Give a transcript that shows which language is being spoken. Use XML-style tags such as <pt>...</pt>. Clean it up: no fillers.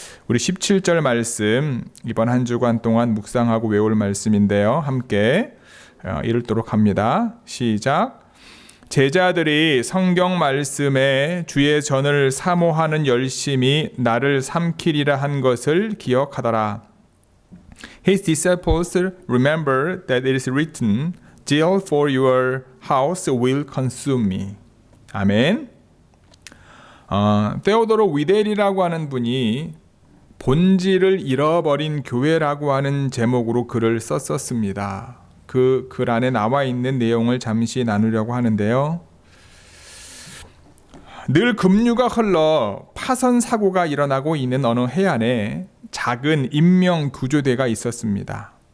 <ko>우리 17절 말씀 이번 한 주간 동안 묵상하고 외울 말씀인데요. 함께 읽도록 합니다. 시작. 제자들이 성경 말씀에 주의 전을 사모하는 열심이 나를 삼키리라 한 것을 기억하더라.</ko> <en>His disciples remember that it is written, Zeal for your house will consume me.</en> <ko>아멘. 테오도로 위델이라고 하는 분이 본질을 잃어버린 교회라고 하는 제목으로 글을 썼었습니다. 그 글 안에 나와 있는 내용을 잠시 나누려고 하는데요. 늘 급류가 흘러 파선 사고가 일어나고 있는 어느 해안에 작은 인명 구조대가 있었습니다.</ko>